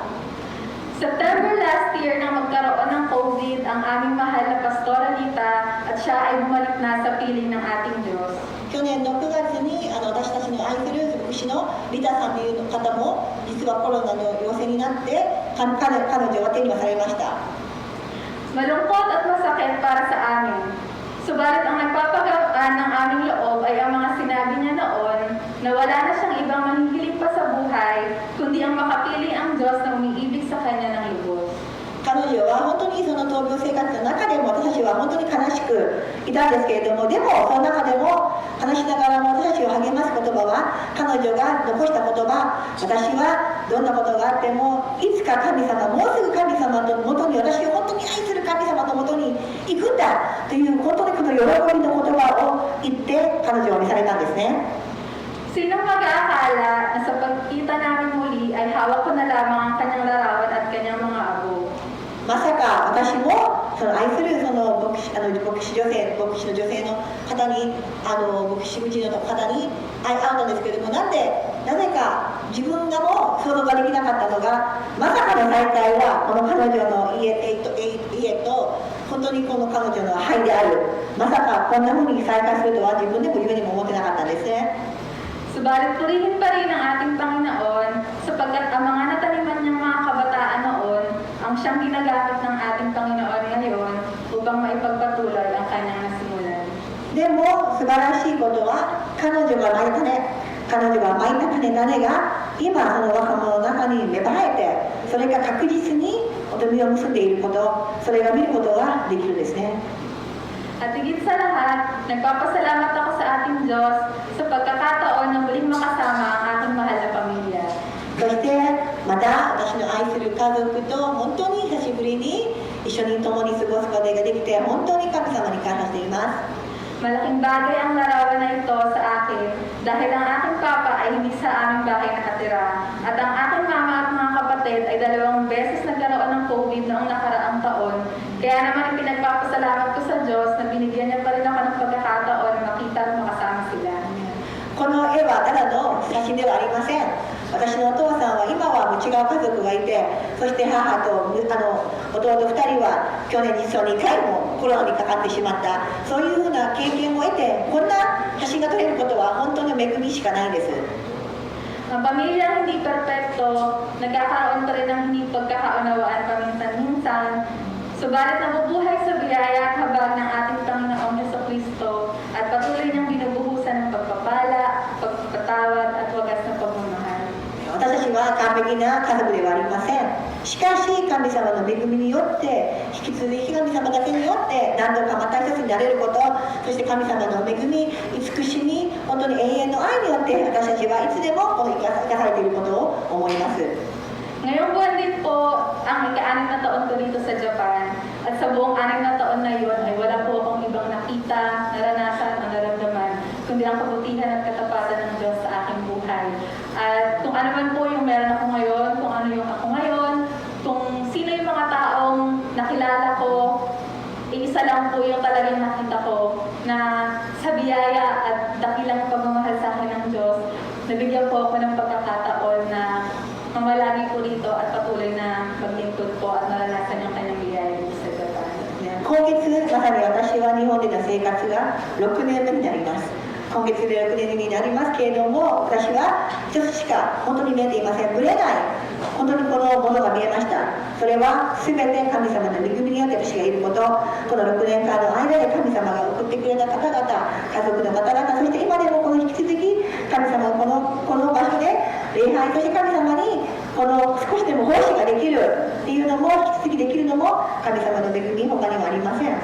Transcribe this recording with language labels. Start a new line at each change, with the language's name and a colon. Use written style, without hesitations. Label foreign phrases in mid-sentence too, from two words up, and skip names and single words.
English: September last year
Filipino: nang magkaroon ng COVID ang aming mahal na Pastora Lita at siya ay bumalik na sa piling ng ating Diyos.
Japanese: 去年の9月に私たちの愛する牧師のリタさんという方も実はコロナの陽性になって彼女は手にはされました。
Filipino: Malungkot at masakit para sa amin. Subalit ang nagpapagaan ng aming loob ay ang mga sinabi niya noon na wala na siyang ibang mahihiling pa sa buhay kundi ang makapili ang Diyos na umiibig sa kanya ng lubos.
Japanese: 彼女は本当にその闘病生活の中でも私たちは本当に悲しくいたんですけれども、でもその中でも悲しながらも私たちを励ます言葉は、彼女が残した言葉、私はどんなことがあってもいつか神様、もうすぐ神様のもとに、私を本当に愛する神様のもとに行くんだという本当にこの喜びの言葉を言って彼女は召されたんですね。
Filipino: Sinong mag-aakala na sa pagkita namin muli ay hawak ko na lamang ang kanyang larawan at kanyang mga abo.
Japanese: まさか私もその愛するその牧師の女性の方に牧師口の方に会ったんですけれども、なぜか自分がも想像ができなかったのが、まさかの再会はこの彼女の家と本当にこの彼女の肺である、まさかこんな風に再会するとは自分でも夢にも思ってなかったんですね。
Filipino: Subalit purihin pa rin ang ating Panginoon sapagkat ang mga nataniman niyang mga kabataan noon ang siyang ginagamit ng ating Panginoon ngayon upang maipagpatuloy ang kanyang nasimulan.
Japanese: でも素晴らしいことは、彼女がまいた種が今その若者の中に芽生えて、それが確実に実を結んでいること、それが見ることができるんですね。
Filipino: At higit sa lahat, nagpapasalamat ako sa ating Diyos sa pagkakataon na muling makasama ang aking mahal na pamilya.
Japanese: そしてまた私の愛する家族と本当に久しぶりに一緒に共に過ごすことができて、本当に神様に感謝しています。
Filipino: Malaking bagay ang larawan na ito sa akin dahil ang aking papa ay hindi sa aming bahay nakatira at ang aking mama at mga kapatid ay 2 beses nagkaroon ng COVID noong nakaraang isang taon. Kaya naman pinagpapasalamat ko sa Diyos na binigyan niya pa rin ako ng pagkakataon na makita at makasama sila.
Japanese: この絵はただの写真ではありません。私のお父さんは今はもう違う家族がいて、そして母と弟2人は去年実に2回もコロナにかかってしまった、そういうふうな経験を得て、こんな写真が撮れることは本当に恵みしかないんです。
Filipino: Ang pamilya hindi perpekto, nagkakaroon pa rin ng hindi pagkakaunawaan paminsan-minsan, subalit nabubuhay sa biyaya at habag ng ating Panginoong Jesucristo at patuloy niyang binubuhusan ng pagpapala, pagpapatawad at wagas na pagmamahal.
Japanese: 私たちは完璧な家族ではありません。しかし神様の恵みによって引き続き神様だけによって何度かまた一つになれること、そして神様の恵み、慈しみ、本当に永遠の愛によって私たちはいつでもこの生かされていることを思います。
Filipino: Ngayong buwan din po ang ika-6 na taon ko dito sa Japan at sa buong 6 na taon na yun ay wala po akong ibang nakita, naranasan o naramdaman kundi ang kabutihan at katapatan ng Diyos sa aking buhay. At kung ano man po yung meron ako ngayon, kung ano yung ako ngayon, kung sino yung mga taong nakilala ko, isa lang po yung talagang nakita ko na sa biyaya at dakilang pagmamahal sa akin ng Diyos, nabigyan po ako ng pagkakataon na mamalagi po dito at patuloy na maglingkod po at maranasan yung kanyang biyaya dito sa Japan.
Japanese: 今月まさに私は日本での生活が6年目になります。今月で6年目になりますけれども、私は一つしか本当に見えていません。ぶれない、本当にこのものが見えました。それは全て神様の恵みによって私がいること、この6年間の間で神様が送ってくれた方々、家族の方々、そして今でもこの引き続き神様がこの場所で礼拝として神様にこの少しでも奉仕ができるっていうのも引き続きできるのも神様の恵み他にはありません。